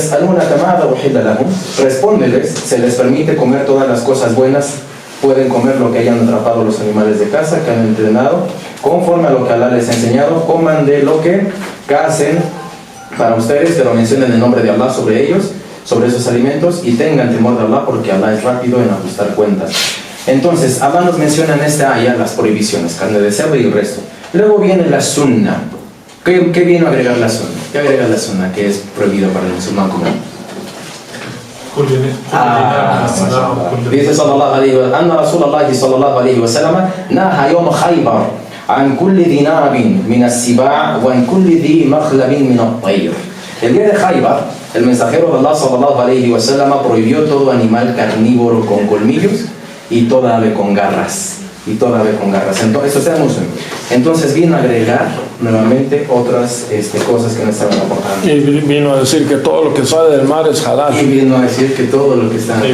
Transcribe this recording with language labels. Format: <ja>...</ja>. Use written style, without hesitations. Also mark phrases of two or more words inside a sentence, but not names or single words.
<es>Respóndeles, se les permite comer todas las cosas buenas, pueden comer lo que hayan atrapado los animales de caza que han entrenado, conforme a lo que Allah les ha enseñado, coman de lo que cacen para ustedes, pero mencionen el nombre de Allah sobre ellos, sobre esos alimentos, y tengan temor de Allah, porque Allah es rápido en ajustar cuentas. Entonces, Allah nos menciona en esta ayah las prohibiciones, carne de cerdo y el resto. Luego viene la sunna. ¿Qué vino a agregar la sunna? ¿Qué agrega la sunna que es prohibido para el musulmán comer?</es> <ar>Dice صلى الله عليه وسلم أن رسول الله صلى الله عليه وسلم نهى يوم خيبر عن كل ذي ناب من السباع وعن كل ذي مخلب من الطير.</ar> <es>El día de Khaybar, el mensajero de Allah</es> <ar>صلى الله عليه وسلم</ar> <es>prohibió todo animal carnívoro con colmillos y toda ave con garras. Entonces, eso es muslim. Entonces vino a agregar nuevamente otras cosas que no estaban aportando. Y vino a decir que todo lo que sale del mar es halal. Y vino a decir que todo lo que está en</es>